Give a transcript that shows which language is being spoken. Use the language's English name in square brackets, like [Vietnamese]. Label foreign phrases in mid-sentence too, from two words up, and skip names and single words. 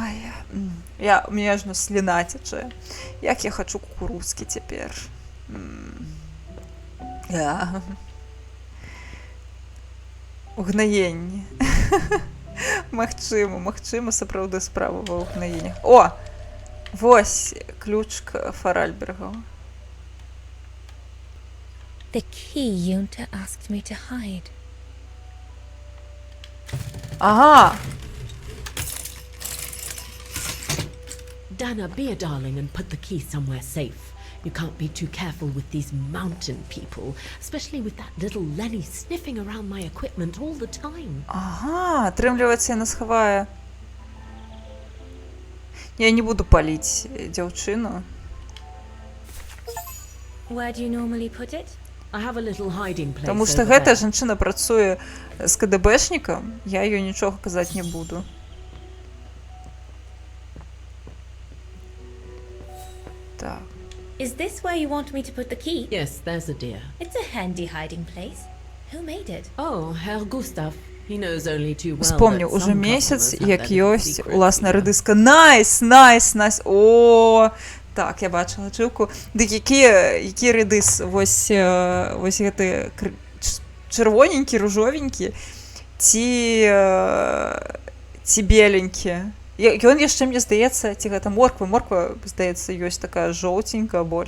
[Belarusian] Ай, у мяне ажно сліна цячэ. Як я хачу кукурузкі цяпер. Угнаенне. Магчыма, сапраўды справа ва ўгнаеннях. О! Вось ключ к Фаральбергу. [English] The key Yunta asked me to hide. [Belarusian] Ага! [English] Dana, be a darling and put the key somewhere safe. You can't be too careful with these mountain people, especially with that little Lenny sniffing around my equipment all the time. [Belarusian] Ага, атрымліваецца, яна схавае. Я не буду паліць дзяўчыну. [English] Where do you normally put it? I have a little hiding place. [Belarusian] Таму што [English] over [Belarusian] гэтая [English] there. [Belarusian] жанчына працуе з КДБшнікам, я ёй нічога казаць не буду. Так. [English] Is this where you want me to put the key? Yes, there's a dear. It's a handy hiding place. Who made it? Oh, Herr Gustav. He knows only too well. [Belarusian] Вспомню, [English] that [Belarusian] уже [English] some [Belarusian] месяц, [English] customers have [Belarusian] як [English] their little [Belarusian] ёсць [English] secrets, [Belarusian] уласна [English] you know. [Belarusian] рэдыска. Найс! О! Так, я бачыла чыўку. Дык які рэдыс? Вось гэты чырвоненькі, ружовенькі, ці беленькі. Ён яшчэ, мне здаецца, ці гэта морква, здаецца, ёсць такая жоўценькая больш.